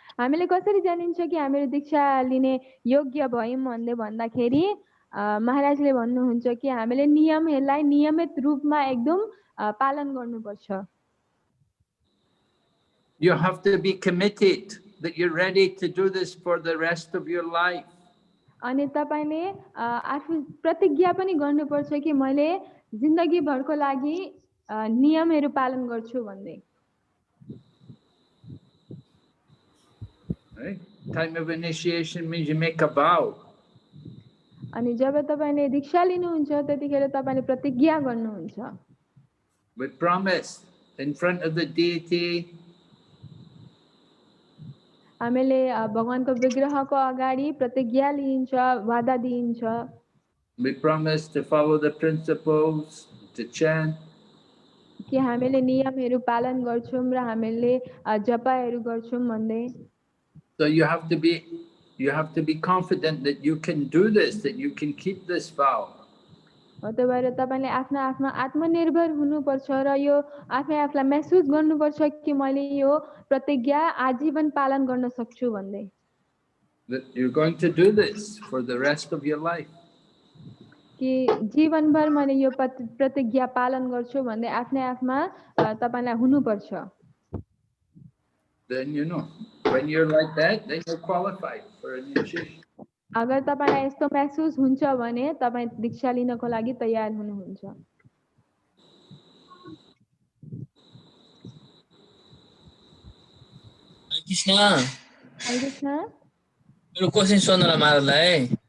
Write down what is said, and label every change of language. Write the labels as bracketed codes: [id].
[ne] हामीले कसरी जानिन्छ कि हामीले दीक्षा लिने योग्य भयौं भन्दै भन्दाखेरि महाराजले भन्नुहुन्छ कि हामीले नियमहरूलाई नियमित रूपमा एकदम पालन गर्नुपर्छ [en] You have to be committed that you're ready to do this for the rest of your life. [ne] अनि तपाईले आफू प्रतिज्ञा पनि गर्नुपर्छ कि मैले जिन्दगी भरको लागि नियमहरू पालन गर्छु भन्दै [en] Right? Time of initiation means you make a vow. [ne] अनि जब तपाईले दीक्षा लिनुहुन्छ त्यतिखेर तपाईले प्रतिज्ञा गर्नुहुन्छ [en] With promise in front of the deity. [ne] हामीले भगवानको विग्रहको अगाडि प्रतिज्ञा लिन्छ वादा दिइन्छ [en] We promise to follow the principles, to chant. [ne] कि हामीले नियमहरू पालन गर्छौं र हामीले जपहरू गर्छौं भन्दै [en] So you have to be confident that you can do this, that you can keep this vow. [ne] हो त्यो भएर तपाईले आफ्नो आत्मनिर्भर हुनुपर्छ र यो आफै आफूलाई महसुस गर्नुपर्छ कि मैले यो प्रतिज्ञा आजीवन पालन गर्न सक्छु भन्दै [en] That you're going to do this for the rest of your life. [ne] कि जीवनभर मैले यो प्रतिज्ञा पालन गर्छु भन्दै आफ्नै आफमा तपाईलाई हुनुपर्छ [en] Then when you're like that, then you're qualified for initiation. [ne] अगर तपाईलाई यस्तो महसुस हुन्छ भने तपाई दीक्षा लिनको लागि तयार हुनुहुन्छ कृष्ण कृष्ण मेरो क्वेशन सोध्नलाई महाराजलाई